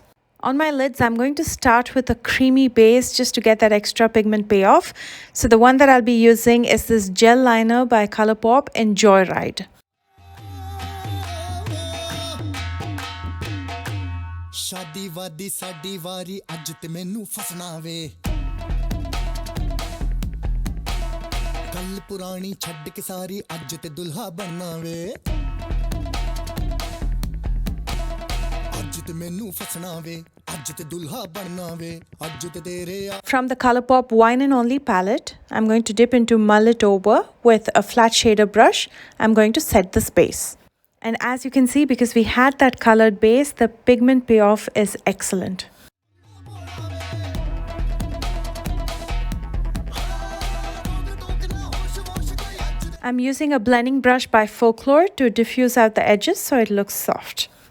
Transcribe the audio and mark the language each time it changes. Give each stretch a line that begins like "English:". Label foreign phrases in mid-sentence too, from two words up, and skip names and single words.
English: On my lids, I'm going to start with a creamy base just to get that extra pigment payoff. So the one that I'll be using is this gel liner by Colourpop in Joyride.
Punjabi: ਸ਼ਾਦੀ ਵਾਦੀ ਸਾਡੀ ਵਾਰੀ ਅੱਜ ਤੇ ਮੈਨੂੰ ਫਸਣਾ ਵੇ ਕੱਲ੍ਹ ਪੁਰਾਣੀ ਛੱਡ ਕੇ ਸਾਰੀ ਅੱਜ ਤੇ ਦੁਲ੍ਹਾ ਬਣਨਾ ਵੇ ਅੱਜ ਤੇ ਮੈਨੂੰ ਫਸਣਾ ਵੇ ਅੱਜ ਤੇ ਦੁਲ੍ਹਾ ਬਣਨਾ ਵੇ ਅੱਜ ਤੇ ਤੇਰੇ
English: From the Colourpop Wine and Only palette, I'm going to dip into Mull It Over with a flat shader brush. I'm going to set the space. And as you can see, because we had that colored base, the pigment payoff is excellent. I'm using a blending brush by Folklore to diffuse out the edges so it looks soft.